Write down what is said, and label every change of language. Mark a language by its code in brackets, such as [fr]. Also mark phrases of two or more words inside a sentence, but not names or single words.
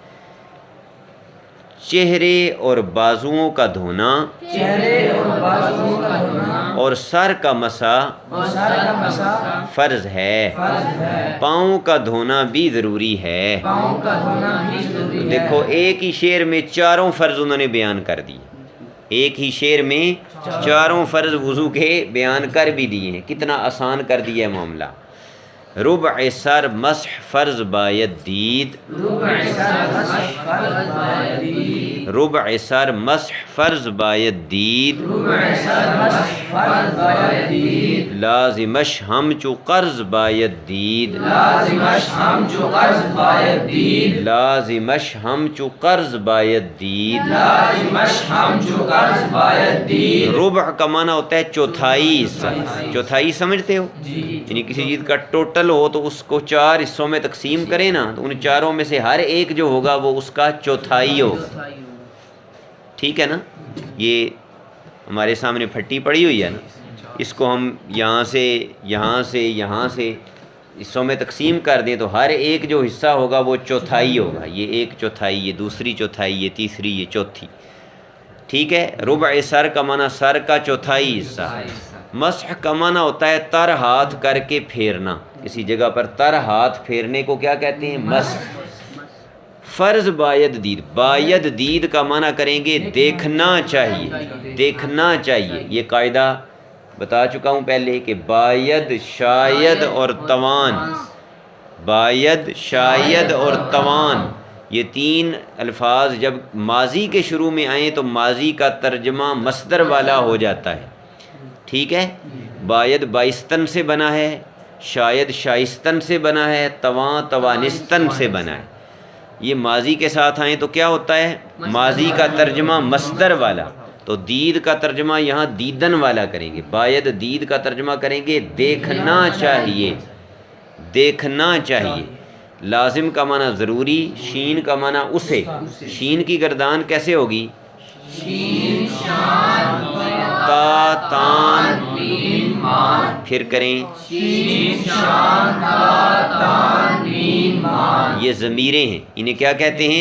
[ur] چہرے اور بازوؤں کا دھونا اور سر کا مسح فرض ہے، پاؤں کا دھونا بھی ضروری ہے۔ دیکھو ایک ہی شعر میں چاروں فرض انہوں نے بیان کر دی، ایک ہی شعر میں چاروں فرض وضو کے بیان کر بھی دیے ہیں، کتنا آسان کر دیا ہے معاملہ۔ [fa] ربع سر مسح فرض باید دید، ربع سر مسح فرض باید دید، لازمش ہمچو قرض باید دید، لازمش ہمچو قرض باید دید۔ [ur] ربع کا معنی ہوتا ہے چوتھائی حصہ، چوتھائی سمجھتے ہو؟ یعنی کسی چیز کا ٹوٹل ہو تو اس کو 4 حصوں میں تقسیم کریں نا، تو ان چاروں میں سے ہر ایک جو ہوگا وہ اس کا چوتھائی ہوگا، ٹھیک ہے نا؟ یہ ہمارے سامنے پھٹی پڑی ہوئی ہے نا، اس کو ہم یہاں سے یہاں سے یہاں سے حصوں میں تقسیم کر دیں تو ہر ایک جو حصہ ہوگا وہ چوتھائی ہوگا، یہ ایک چوتھائی، یہ دوسری چوتھائی، یہ تیسری، یہ چوتھی، ٹھیک ہے؟ ربع سر کا معنی سر کا چوتھائی حصہ۔ مسح کا معنی ہوتا ہے تر ہاتھ کر کے پھیرنا، کسی جگہ پر تر ہاتھ پھیرنے کو کیا کہتے ہیں؟ مسح۔ [fa] فرض باید دید، باید دید [ur] کا معنی کریں گے دیکھنا چاہیے، دیکھنا چاہیے۔ یہ قاعدہ بتا چکا ہوں پہلے کہ باید، شاید اور توان، باید، شاید اور توان، یہ 3 الفاظ جب ماضی کے شروع میں آئیں تو ماضی کا ترجمہ مصدر والا ہو جاتا ہے، ٹھیک ہے؟ باید بائستن سے بنا ہے، شاید شائستن سے بنا ہے، تواں توانستن سے بنا ہے۔ یہ ماضی کے ساتھ آئیں تو کیا ہوتا ہے؟ ماضی کا ترجمہ مصدر والا، تو دید کا ترجمہ یہاں دیدن والا کریں گے، [fa] باید دید [ur] کا ترجمہ کریں گے دیکھنا چاہیے، دیکھنا چاہیے۔ لازم کا معنی ضروری، شین کا معنی اسے، شین کی گردان کیسے ہوگی؟ تا تان، پھر کریں، یہ ضمیریں ہیں، انہیں کیا کہتے ہیں؟